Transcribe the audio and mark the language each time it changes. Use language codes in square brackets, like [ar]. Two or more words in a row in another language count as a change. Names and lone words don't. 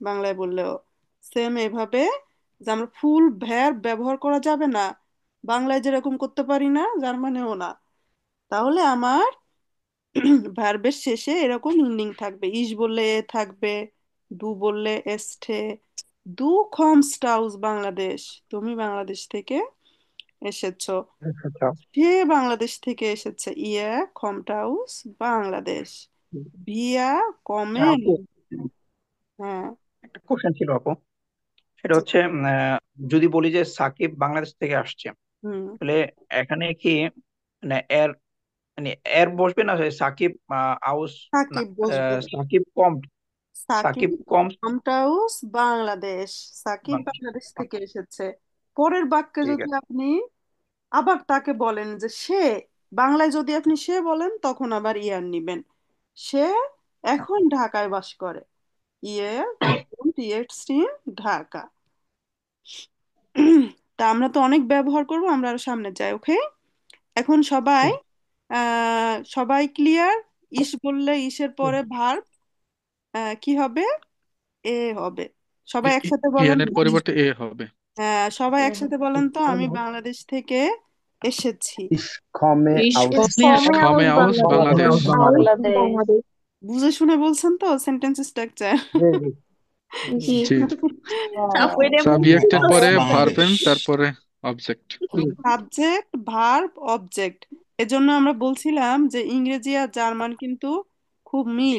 [bn] বাংলায় বললেও সেম এভাবে, যে আমরা ফুল ভ্যার ব্যবহার করা যাবে না, বাংলায় যেরকম করতে পারি না জার্মানেও না। তাহলে আমার ভার্বের শেষে এরকম ইন্ডিং থাকবে, ইস বললে এ থাকবে, দু বললে এসঠে। [de] Du kommst aus Bangladesch, [bn] তুমি বাংলাদেশ থেকে এসেছো। আচ্ছা। সে বাংলাদেশ থেকে এসেছে, [de] Er kommt aus Bangladesch. Wir kommen. [bn] আপু, হ্যাঁ। একটা কোশ্চেন ছিল আপু। সেটা জি। হচ্ছে যদি বলি যে সাকিব বাংলাদেশ থেকে আসছে, হুম। তাহলে এখানে কি মানে এর মানে এর বসবে না সাকিব আউস, না সাকিব বসবে। [de] সাকিব কম, সাকিব সাকিব কম kommt aus বাংলাদেশ, সাকিব [bn] বাংলাদেশ। বাংলাদেশ থেকে আচ্ছা, এসেছে। পরের বাক্যে ঠিক যদি আছে। আপনি আবার তাকে বলেন যে সে, বাংলায় যদি আপনি সে বলেন তখন আবার ইয়ার নিবেন। সে এখন ঢাকায় বাস করে, [de] Er wohnt jetzt in Dhaka. [bn] তা আমরা তো অনেক ব্যবহার করব, আমরা আরো সামনে যাই। ওকে, এখন সবাই সবাই ক্লিয়ার? ইস বললে ইসের পরে ভার্ব কি হবে? এ হবে। সবাই একসাথে বলেন ইয়ানের তো। পরিবর্তে এ হবে। হ্যাঁ, সবাই একসাথে বলেন তো, আমি বাংলাদেশ থেকে এসেছি। [de] Ich komme Ich aus komme komme aus aus Bangladesh. বাংলাদেশ। Aus Bangladesh. Bangladesh. [bn] বুঝে শুনে বলছেন তো সেন্টেন্স স্ট্রাকচার? জি, জি। জি। জি। আপু এটা সাবজেক্টের পরে [de] Aus [bn] ভার্বেন, [de] Bangladesh. [bn] তারপরে অবজেক্ট। সাবজেক্ট ভার্ব অবজেক্ট। এজন্য আমরা বলছিলাম যে ইংরেজি আর জার্মান কিন্তু খুব মিল।